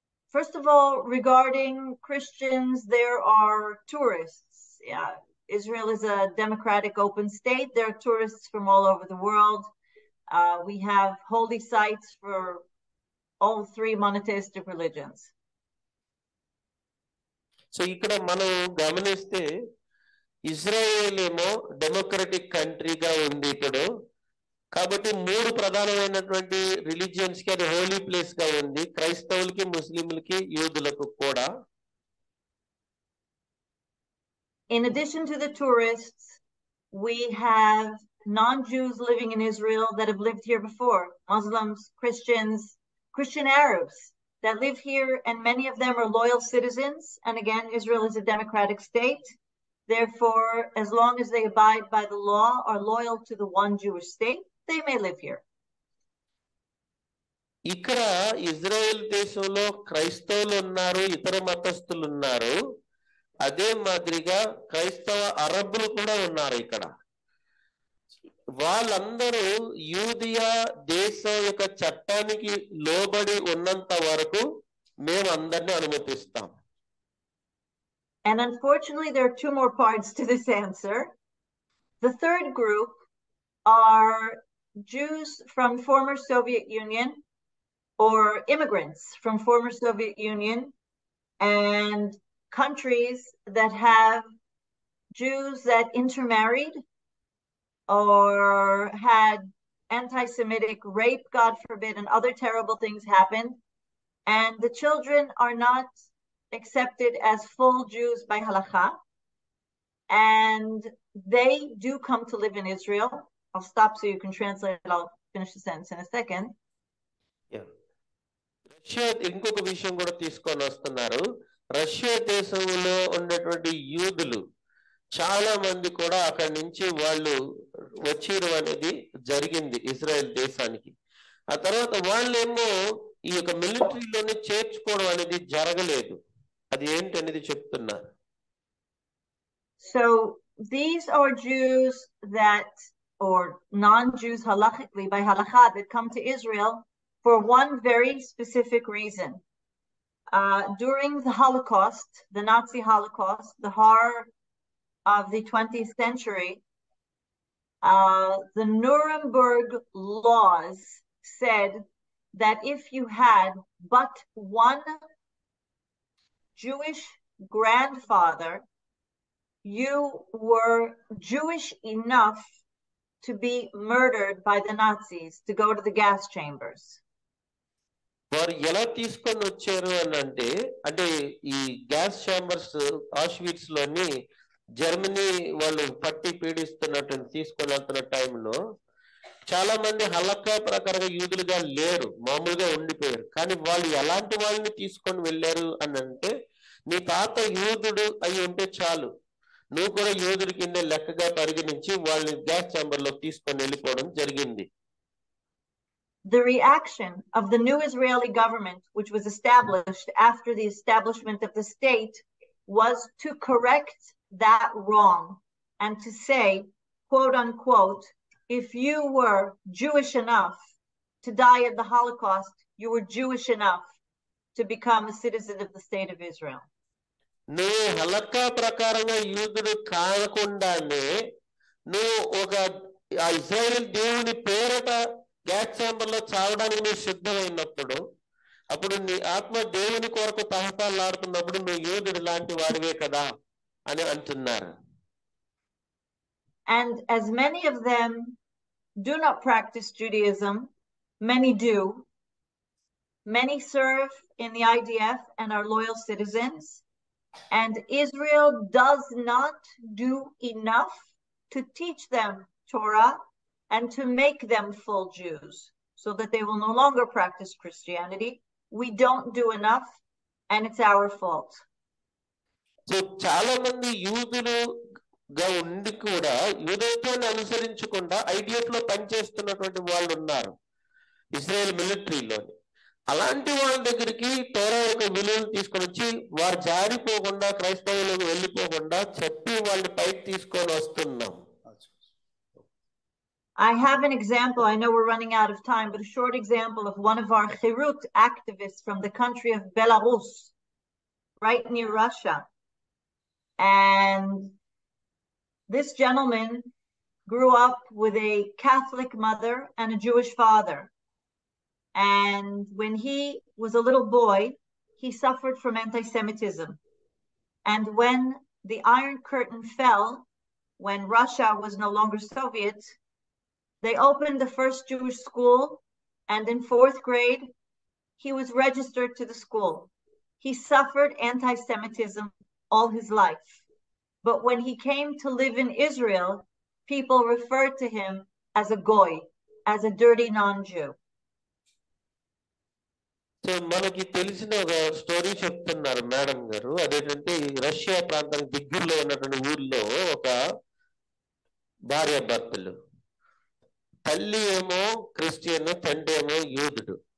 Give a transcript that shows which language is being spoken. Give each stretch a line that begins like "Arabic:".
English: First of all, regarding Christians, there are tourists. Yeah, Israel is a democratic, open state. There are tourists from all over the world. We have holy sites for all three monotheistic religions.
Telugu: So ఇక్కడ మనం గమనిస్తే Israel ఏమో democratic కంట్రీగా ఉంది ఇప్పుడు. కాబట్టి మూడు ప్రధానమైనటువంటి religions కి అది హోలీ ప్లేస్ గా ఉంది, క్రైస్తవులకి, ముస్లింలకి, యూదులకు కూడా.
English: In addition to the tourists, we have non-Jews living in Israel that have lived here before. Muslims, Christians, Christian Arabs that live here, and many of them are loyal citizens. And again, Israel is a democratic state. Therefore, as long as they abide by the law, are loyal to the one Jewish state, they may live here.
Telugu: ఇక్కడ Israel దేశంలో క్రైస్తవులు ఉన్నారు, ఇతర మతస్థులు ఉన్నారు. అదే మాదిరిగా క్రైస్తవ అరబ్బులు కూడా ఉన్నారు ఇక్కడ. వాళ్ళందరూ యూదియా దేశం యొక్క చట్టానికి లోబడి ఉన్నంత వరకు మేము అందరినీ అనుమతిస్తాం.
English: And unfortunately, there are two more parts to this answer. The third group are Jews from former Soviet Union or immigrants from former Soviet Union and countries that have Jews that intermarried or had anti-Semitic rape, God forbid, and other terrible things happened, and the children are not accepted as full Jews by halakha, and they do come to live in Israel. I'll stop so you can translate it. I'll finish the sentence in a second. Yeah.
Telugu: Russia ఇంకొక విషయం కూడా తీసుకొని వస్తున్నారు. Russia దేశంలో ఉన్నటువంటి యూదులు చాలా మంది కూడా అక్కడి నుంచి వాళ్ళు వచ్చేయడం అనేది జరిగింది ఇజ్రాయెల్ దేశానికి. ఆ తర్వాత వాళ్ళేమో ఈ యొక్క మిలిటరీలోనే చేర్చుకోవడం అనేది జరగలేదు. అది ఏంటి అనేది చెప్తున్నారు.
English: So these are Jews that, or non-Jews halachically by halakha, that come to Israel for one very specific reason. During the Holocaust, the Nazi Holocaust, the horror of the 20th century, the Nuremberg laws said that if you had but one Jewish grandfather, you were Jewish enough to be murdered by the Nazis, to go to the gas chambers.
Telugu: వారు ఎలా తీసుకొని వచ్చారు అని అంటే ఈ gas chambers ఆష్విట్స్ లోని Germany వాళ్ళు పట్టి పీడిస్తున్నట్టు తీసుకొని వెళ్తున్న టైంలో చాలా మంది హలక్కా ప్రకారంగా యూదులుగా లేరు, మామూలుగా ఉండిపోయారు. కానీ వాళ్ళు ఎలాంటి వాళ్ళని తీసుకొని వెళ్ళారు అని అంటే, నీ తాత యూదుడు అయి ఉంటే చాలు, నువ్వు కూడా యూదుడి కింద లెక్కగా పరిగణించి వాళ్ళని గ్యాస్ ఛాంబర్ లో తీసుకొని వెళ్ళిపోవడం జరిగింది.
English: The reaction of the new Israeli government, which was established after the establishment of the state, was to correct that wrong and to say, quote unquote, if you were Jewish enough to die in the Holocaust, you were Jewish enough to become a citizen of the state of Israel.
Telugu: నువ్వు హలక్కా ప్రకారంగా యూదుడు కాకుండానే నువ్వు ఒక Israel దేవుని పేరట gas chamber లో చావడానికి నువ్వు సిద్ధమైనప్పుడు, అప్పుడు నీ ఆత్మ దేవుని కొరకు తహతాలాడుతున్నప్పుడు నువ్వు యూదుడు లాంటి వాడివే కదా అని అంటున్నారు.
English: And as many of them do not practice Judaism, many do. Many serve in the IDF and are loyal citizens. And Israel does not do enough to teach them Torah and to make them full Jews so that they will no longer practice Christianity. We don't do enough, and it's our fault.
Telugu: So చాలా మంది యూదులుగా ఉండి కూడా యూదత్వాన్ని అనుసరించకుండా IDF లో పనిచేస్తున్నటువంటి వాళ్ళు ఉన్నారు Israel మిలిటరీలోని. అలాంటి వాళ్ళ దగ్గరికి తోరా యొక్క విలువలు తీసుకొని వచ్చి వారు జారిపోకుండా క్రైస్తవులకు వెళ్ళిపోకుండా చెప్పి వాళ్ళని పైకి తీసుకొని వస్తున్నాం.
English: I have an example. I know we're running out of time, but a short example of one of our Herut activists from the country of Belarus, right near Russia. And this gentleman grew up with a Catholic mother and a Jewish father. And when he was a little boy, he suffered from anti-Semitism. And when the Iron Curtain fell, when Russia was no longer Soviet, they opened the first Jewish school, and in 4th grade, he was registered to the school. He suffered anti-Semitism all his life. But when he came to live in Israel, people referred to him as a goy, as a dirty non-Jew.
Telugu: So మనకి తెలిసిన ఒక story చెప్తున్నారు madam గారు. అదేంటంటే Russia ప్రాంతానికి దగ్గరలో ఉన్నటువంటి ఊర్లో ఒక భార్య భర్తలు, తల్లి ఏమో క్రిస్టియన్, తండ్రి ఏమో యూదుడు.